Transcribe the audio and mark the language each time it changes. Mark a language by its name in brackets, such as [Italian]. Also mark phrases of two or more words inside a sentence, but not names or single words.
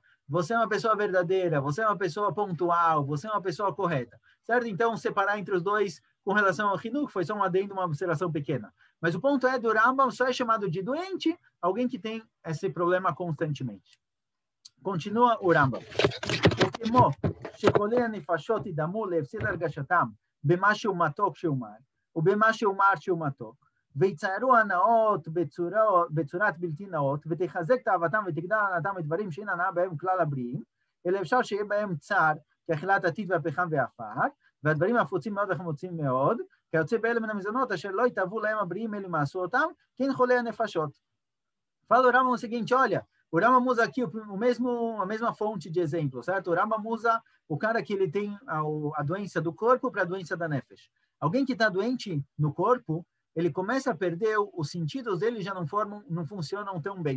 [Portuguese] Você é uma pessoa verdadeira, você é uma pessoa pontual, você é uma pessoa correta, certo? Então, separar entre os dois com relação ao Hinuch foi só um adendo, uma observação pequena. Mas o ponto é, do Rambam só é chamado de doente alguém que tem esse problema constantemente. Continua o Rambam. [Hebrew] וכמו שחולי הנפשות ידמו להפסיד הרגשתם במה שהוא מתוק שאומר, ובמה שאומר שהוא מתוק, ויצערו הנאות בצורת בלתי נאות, ותחזק תאוותם ותגדל הנאתם מדברים שאין הנאה בהם כלל הבריאים, אלא אפשר שיהיה בהם צער, כאכילת עתיד והפחם והעפר, והדברים הפוצים מאוד וחמוצים מאוד, כיוצא באלה מן המזונות, אשר לא יתאבו להם הבריאים אלו מעשו אותם, כן חולי הנפשות. [Portuguese] Fala o Rambam o seguinte, olha, o Rambam usa aqui a mesma fonte de exemplo, certo? O Rambam usa o cara que ele tem a doença do corpo para a doença da nefesh. Alguém que está doente no corpo, ele começa a perder, os sentidos dele já não funcionam tão bem.